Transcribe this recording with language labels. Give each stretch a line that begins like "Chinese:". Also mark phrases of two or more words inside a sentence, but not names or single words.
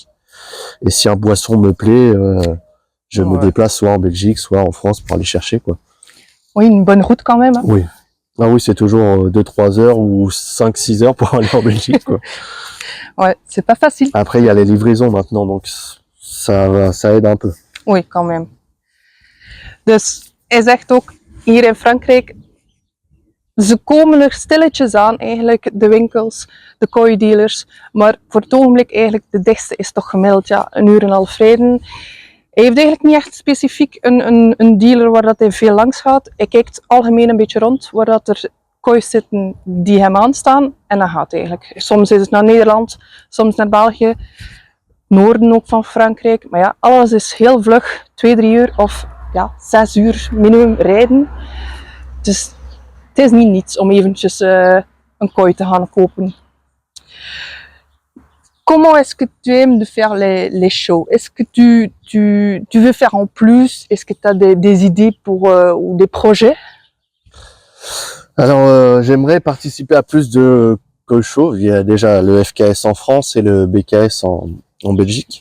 French: Et si un poisson me plaît, je me déplace soit en Belgique, soit en France pour aller chercher quoi. Oui, une bonne route quand même. Hein. Oui. Ah oui, c'est toujours 2-3 heures ou 5-6 heures pour aller en Belgique quoi. Ouais, c'est pas facile. Après, il y a les livraisons maintenant, donc ça aide un peu. Oui, quand même.
Dutch: Dus hij zegt ook, hier in Frankrijk, ze komen er stilletjes aan eigenlijk, de winkels, de kooidealers, maar voor het ogenblik eigenlijk de dichtste is toch gemiddeld 1,5 uur rijden. Hij heeft eigenlijk niet echt specifiek een dealer waar dat hij veel langs gaat. Hij kijkt algemeen een beetje rond waar dat er koois zitten die hem aanstaan en dan gaat hij eigenlijk. Soms is het naar Nederland, soms naar België, noorden ook van Frankrijk. Maar ja, alles is heel vlug, 2-3 uur of 6 uur minimum rijden. Dus het is niet niets om eventjes een kooi te gaan kopen.
French: Comment est-ce que tu aimes de faire les shows? Est-ce que tu veux faire en plus? Est-ce que tu as des idées ou des projets? Alors, j'aimerais participer à plus de koi shows. Il y a déjà le FKS en France et le BKS en Belgique.